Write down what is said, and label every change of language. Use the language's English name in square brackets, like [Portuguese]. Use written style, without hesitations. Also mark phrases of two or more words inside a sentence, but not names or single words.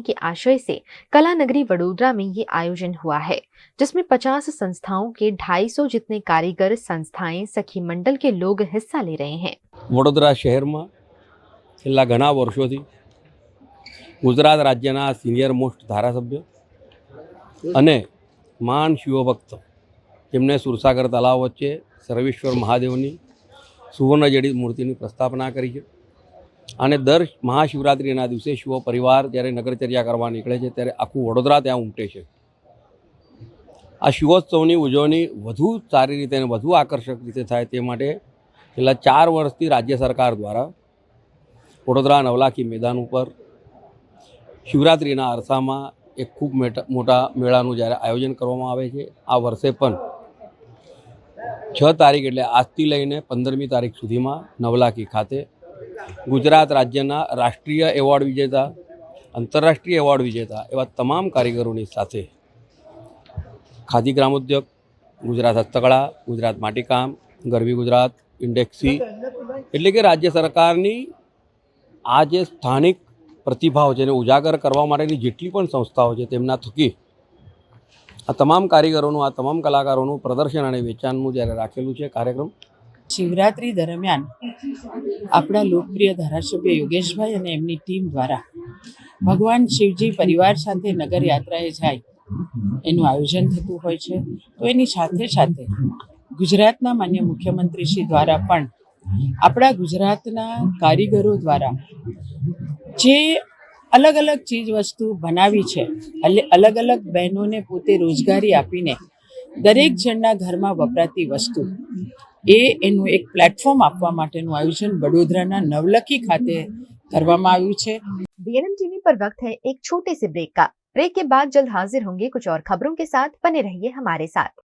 [Hindi] के आशय से कला नगरी वडोदरा में ये आयोजन हुआ है, जिसमें 50 संस्थाओं के 250 जितने कारीगर संस्थाएं, सखी मंडल के लोग हिस्सा ले रहे हैं। [Gujarati] વડોદરા શહેર મેં છેલ્લા ઘણા વર્ષોથી ગુજરાત રાજ્યના [English] senior most [Gujarati] ધારાસભ્ય અને મહાન શિવભક્ત જેમને સુરસાગર તળાવ વચ્ચે સર્વેશ્વર મહાદેવની સુવર્ણ જડિત મૂર્તિની પ્રસ્થાપના કરી હૈ। અને દર મહાશિવરાત્રિના દિવસે શિવ પરિવાર જ્યારે નગરચર્યા કરવા નીકળે છે ત્યારે આખું વડોદરા ત્યાં ઉમટે છે। આ શિવોત્સવની ઉજવણી વધુ સારી રીતે અને વધુ આકર્ષક રીતે થાય તે માટે છેલ્લા 4 વર્ષથી રાજ્ય સરકાર દ્વારા વડોદરા નવલાખી મેદાન ઉપર શિવરાત્રિના અરસામાં એક ખૂબ મોટા મેળાનું જ્યારે આયોજન કરવામાં આવે છે। આ વર્ષે પણ 6 તારીખ એટલે આજથી લઈને 15મી તારીખ સુધીમાં નવલાખી ખાતે ગુજરાત રાજ્યના રાષ્ટ્રીય એવોર્ડ વિજેતા, આંતરરાષ્ટ્રીય એવોર્ડ વિજેતા એવં તમામ કારીગરો સાથે ખાદી ગ્રામોદ્યોગ, ગુજરાત હસ્તકલા, ગુજરાત માટીકામ, ગરબી ગુજરાત, ઇન્ડેક્સી એટલે કે રાજ્ય સરકારની આ જે સ્થાનિક પ્રતિભાઓ જેને ઉજાગર કરવા માટેની જેટલી પણ સંસ્થાઓ છે તેમના થકી આ તમામ કારીગરો, આ તમામ કલાકારો પ્રદર્શન અને વેચાણનું જ્યારે રાખેલું છે કાર્યક્રમ। શિવરાત્રિ દરમિયાન અપના લોકપ્રિય ધારાસભ્ય યોગેશભાઈ ઔર એમની ટીમ દ્વારા ભગવાન શિવજી પરિવાર સાથે નગર યાત્રાએ જાય એનું આયોજન થતું હોય છે। તો એની સાથે સાથે ગુજરાતના માન્ય મુખ્યમંત્રી શ્રી દ્વારા પણ અપના ગુજરાતના કારીગરો દ્વારા જે અલગ અલગ ચીજ વસ્તુ બનાવી છે, અલગ અલગ બહેનો ને પોતે રોજગારી આપીને દરેક જનના ઘરમાં વપરાતી વસ્તુ એનું એક પ્લેટફોર્મ આપવા માટેનું આયોજન વડોદરાના નવલખી ખાતે કરવામાં આવ્યું છે। [Hindi] बीएनएम टीवी पर वक्त है एक छोटे से ब्रेक का। ब्रेक के बाद जल्द हाजिर होंगे कुछ और खबरों के साथ। बने रहिए हमारे साथ।